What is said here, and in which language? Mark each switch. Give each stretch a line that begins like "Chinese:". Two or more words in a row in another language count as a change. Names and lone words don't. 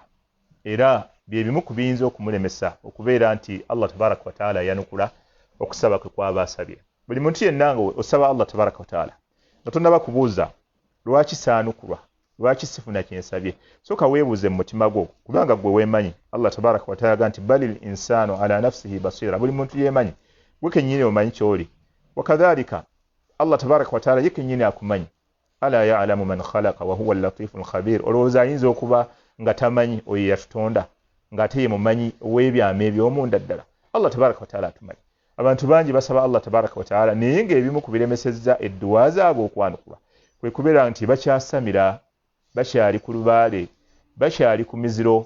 Ganda: Era bye bimu ku biyinza okumulemesa okubeera nti
Arabic: الله تبارك وتعالى
Ganda: yanukula okusaba kwe kwaba asabye. Buli muntu yenna nga osaba
Arabic: الله تبارك وتعالى
Ganda: nga tonnaba kubuuza lwaki saanukulwa, lwaki sifuna kyensabye, sooka weebuuze mu mutima gwo, kubanga gwe weemanyi.
Arabic: الله تبارك وتعالى
Ganda: aga nti
Arabic: بل الإنسان على نفسه بصيرة.
Ganda: Buli muntu yeemanyi, gwe kennyini omanyi ky'oli. Wakadhalika
Arabic: الله تبارك وتعالى
Ganda: ye kennyini akumanyi.
Arabic: ألا يعلم من خلق وهو اللطيف الخبير.
Ganda: Olowooza ayinza okuba nga tamanyi oyo yatutonda ng'ate ye mumanyi ow'ebyama eby'omunda ddala?
Arabic: الله تبارك وتعالى
Ganda: atumanyi. Abantu bangi basaba
Arabic: الله تبارك وتعالى
Ganda: naye ng'ebimu ku biremesezza edduwa zaabwe okwanukulwa kwe kubeera nti bakyasamira, bakyali ku lubaale, bakyali ku miziro.